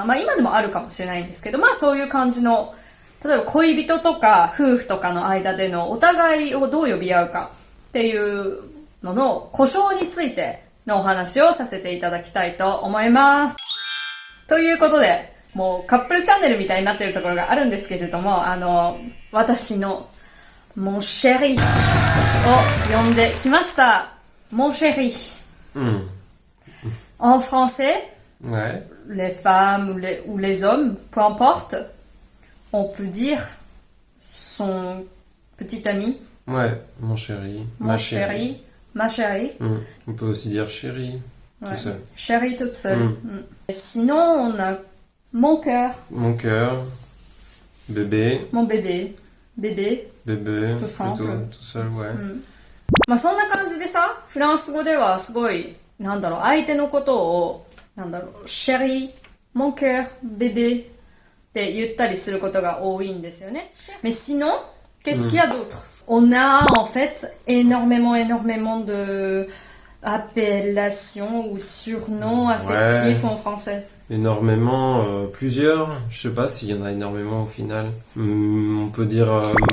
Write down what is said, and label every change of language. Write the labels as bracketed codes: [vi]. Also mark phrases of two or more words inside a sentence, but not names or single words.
[ja] 今でもあるかもしれないんですけど、そういう感じの、例えば恋人とか夫婦とかの間でのお互いをどう呼び合うかっていうのの故障についてのお話をさせていただきたいと思います。ということで、もうカップルチャンネルみたいになってるところがあるんですけれども、私の [fr] mon chéri [ja] を呼んできました。 [fr] mon chéri。En français, Ouais. les femmes ou les hommes, peu importe, on peut dire son petit ami, Ouais, mon chéri. mon chéri, ma chérie. On peut aussi dire chéri, Ouais. tout seul. Chérie toute seule. Et sinon, on a mon cœur, Mon cœur, bébé, mon bébé, bébé. bébé, Tout simple. tout seul, ouais. [ja] そんな感じでさ、フランス語ではすごい、相手のことを、シェリー、 [fr] mon cœur, bébé [ja] って言ったりすることが多いんですよね。 [fr] Mais sinon, qu'est-ce qu'il y a d'autre? On a en fait énormément de appellations ou surnoms affectifs en français. Énormément, plusieurs. Je sais pas s'il y en a énormément au final. On peut dire ma